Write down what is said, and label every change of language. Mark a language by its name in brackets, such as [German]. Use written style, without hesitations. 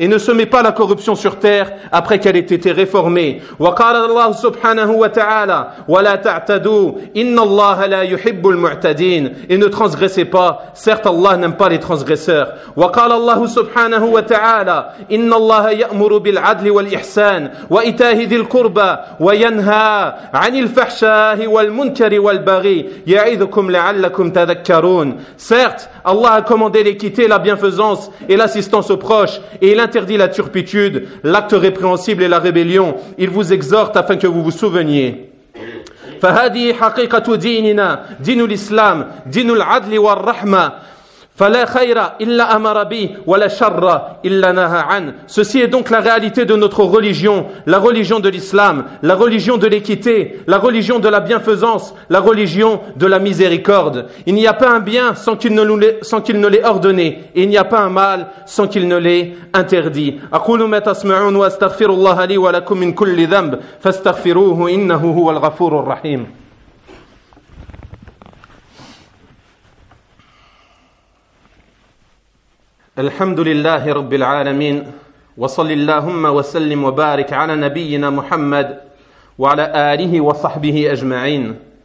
[French] Et ne semez pas la corruption sur terre après qu'elle ait été réformée. [Arabic] وَقَالَ اللَّهُ سُبْحَانَهُ وَتَعَالَ وَلَا تَعْتَدُوا إِنَّ اللَّهَ لَا يُحِبُّ الْمُعْتَدِينَ. [French] Et ne transgressez pas, certes Allah n'aime pas les transgresseurs. [Arabic] وَقَالَ اللَّهُ سُبْحَانَهُ وَتَعَالَ إِن إن الله يأمر بالعدل والإحسان وإيتاء ذي القربى وينهى عن الفحشاء والمنكر والبغي يعظكم لعلكم تذكرون. [French] Certes, Allah a commandé l'équité, la bienfaisance et l'assistance aux proches, et il interdit la turpitude, l'acte répréhensible et la rébellion. Il vous exhorte afin que vous vous souveniez. [Arabic] فهذه حقيقة ديننا دين الإسلام دين العدل والرحمة فلا خير إلا أمر به ولا شر إلا نهى عنه. [French] Ceci est donc la réalité de notre religion, la religion de l'islam, la religion de l'équité, la religion de la bienfaisance, la religion de la miséricorde. Il n'y a pas un bien sans qu'il ne l'ait ordonné, et il n'y a pas un mal sans qu'il ne l'ait interdit. [Arabic] أقول ما تسمعون واستغفر الله لي ولكم من كل ذنب فاستغفروه إنه هو الغفور الرحيم. الحمد لله رب العالمين وصل اللهم وسلم وبارك على نبينا محمد وعلى آله وصحبه أجمعين.